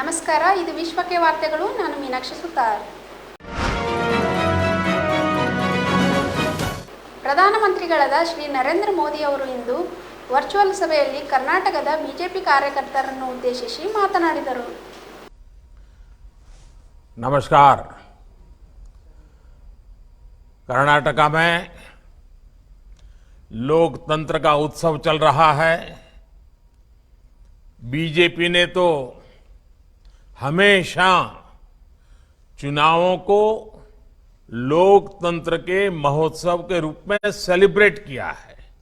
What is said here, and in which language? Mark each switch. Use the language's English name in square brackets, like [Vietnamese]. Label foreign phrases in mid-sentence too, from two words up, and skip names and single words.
[Kannada] ನಮಸ್ಕಾರ, ಇದು ವಿಶ್ವಕ್ಕೆ ವಾರ್ತೆಗಳು. ನಾನು ಮೀನಾಕ್ಷಿ ಸುತಾರ್. ಪ್ರಧಾನಮಂತ್ರಿಗಳಾದ ಶ್ರೀ ನರೇಂದ್ರ ಮೋದಿ ಅವರು ಇಂದು ವರ್ಚುವಲ್ ಸಭೆಯಲ್ಲಿ ಕರ್ನಾಟಕದ ಬಿಜೆಪಿ ಕಾರ್ಯಕರ್ತರನ್ನು ಉದ್ದೇಶಿಸಿ ಮಾತನಾಡಿದರು. [Hindi] नमस्कार। कर्नाटका में लोकतंत्र का उत्सव चल रहा है। बीजेपी ने तो हमेशा चुनावों को लोकतंत्र के महोत्सव के रूप में सेलिब्रेट किया है।